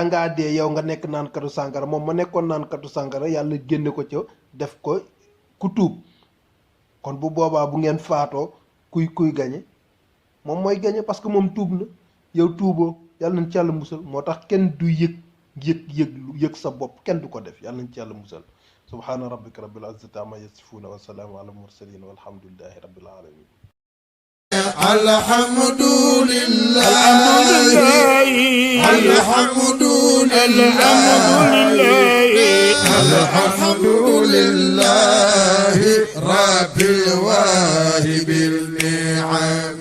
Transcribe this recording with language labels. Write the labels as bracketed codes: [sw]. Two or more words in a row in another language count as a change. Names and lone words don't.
[wo] ngaa dee yow nga nekk naan katu sàngara moom ma nekkoon naan katu sàngara yàlla génne ko ca def ko ku tuub kon bu boobaa bu ngeen faatoo kuy gañe moom mooy gañe [fr] parce que [wo] moom tuub na yow tuuboo yàlla nañ ci yàlla musal moo tax kenn du yëg sa bopp kenn du ko def yàlla nañ ci yàlla musal [ar] سبحان ربك رب العزة عما يصفون وسلام على المرسلين والحمد لله رب العالمين الحمد لله رب الواهب النعم